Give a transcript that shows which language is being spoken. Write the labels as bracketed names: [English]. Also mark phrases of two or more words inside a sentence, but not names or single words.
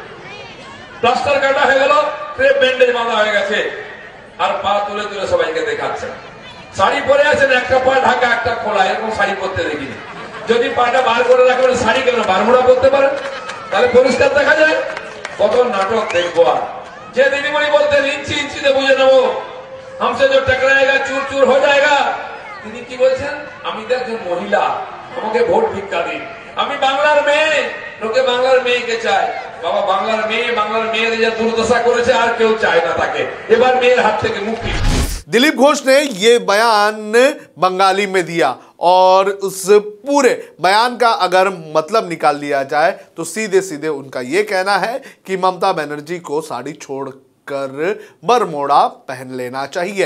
[Bangla] প্লাস্টার কাটা হয়ে গেল, ক্রেপ ব্যান্ডেজ বাঁধা হয়ে গেছে, আর পা তুলে তুলে সবাইকে দেখাচ্ছেন। শাড়ি পরে আছেন, একটা পা ঢাকা একটা খোলা, এরকম শাড়ি পরতে দেখিনি। যদি পাটা বার করে রাখবেন, শাড়ি কেন বারমুড়া করতে পারেন, তাহলে পরিষ্কার দেখা যায়। কত নাটক দেখবো। আর যে দিদিমণি বলতেন ইঞ্চি ইঞ্চিতে বুঝে নেবো, [Hindi] हमसे जो टकराएगा चूर चूर हो जाएगा, [Bangla] তিনি কি বলছেন, আমি তো একজন মহিলা, আমাকে ভোট ভিক্ষা দিন, আমি বাংলার মেয়ে, লোকে বাংলার মেয়েকে চায়। বাবা, বাংলার মেয়েদের যা দুর্দশা করেছে আর কেউ চায় না তাকে, এবার মেয়ের হাত থেকে মুক্তি। [Hindi] दिलीप घोष ने ये बयान बंगाली में दिया और उस पूरे बयान का अगर मतलब निकाल लिया जाए तो सीधे सीधे उनका ये कहना है कि ममता बनर्जी को साड़ी छोड़कर बरमूडा पहन लेना चाहिए।